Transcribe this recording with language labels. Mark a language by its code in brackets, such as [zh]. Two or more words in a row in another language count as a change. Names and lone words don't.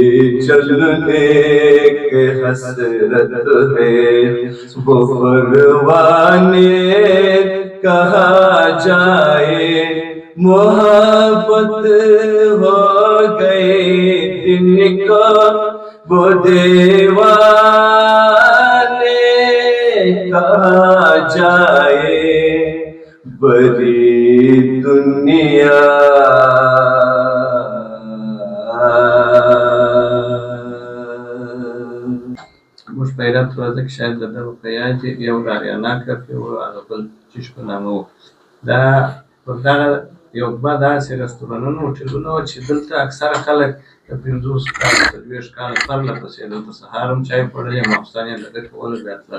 [hi] चलने के हसरत है वो परवाने कहाँ जाए, मोहब्बत हो गए दिन को वो दीवाने कहाँ जाए, बड़ी दुनिया [ps] موږ په هرات ورځ کې شاید د دغه په یاد یو د اریانا کافي و، هغه بل چیش په نامه و. دا پر دغه یو دوه داسې رستورانونه هوټلونه وو چې دلته اکثره خلک د 50 کاله 30 کاله پرله پسې دلته سهار هم چای خوړلی، ماخوستن یې دغه کولو بیا تلل.